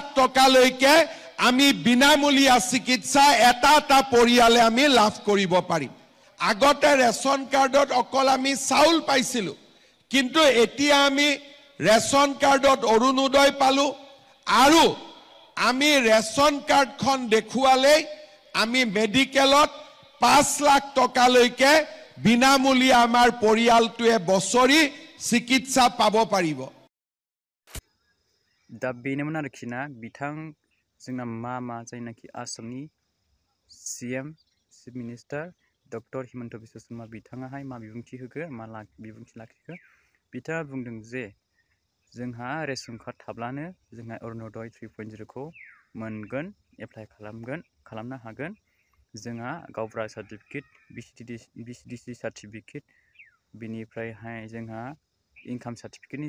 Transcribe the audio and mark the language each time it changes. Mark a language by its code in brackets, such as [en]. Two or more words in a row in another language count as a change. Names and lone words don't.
[as] টকালৈকে আমি বিনামূলীয়া চিকিৎসা এটা পৰিয়ালে আমি লাভ কৰিব পাৰিম আগতে [en] ration card [as] অকল আমি চাউল পাইছিলো কিন্তু এতিয়া আমি [en] ration card [as] অৰুণোদয় পালো আৰু আমি [en] ration card [as] দেখুৱালে আমি মেডিকেলত 5 লাখ টকালৈকে বিনামূলীয়া আমাৰ পৰিয়ালটোৱে বছৰি চিকিৎসা পাব পাৰিব [brx] दा बेनोमोन आरोखि ना बिथां जोंना मा जायनाखि आसामनि CM [en] Chief Minister Doctor [brx] हिमन्त बिश्व शर्मा बिथाङाहाय मा बिबुंथि होखो मा बिबुंथि लाखिखो बिथाङा बुंदों जे जोंहा [en] ration card [brx] थाब्लानो जोंहा अरुणोदय 3.0 खौ मोनगोन एप्लाइ खालामनो हागोन जोंहा गावबुरा सार्टिफिकेट BCDC सार्टिफिकेट बिनिफ्रायहाय जोंहा [en] income certificate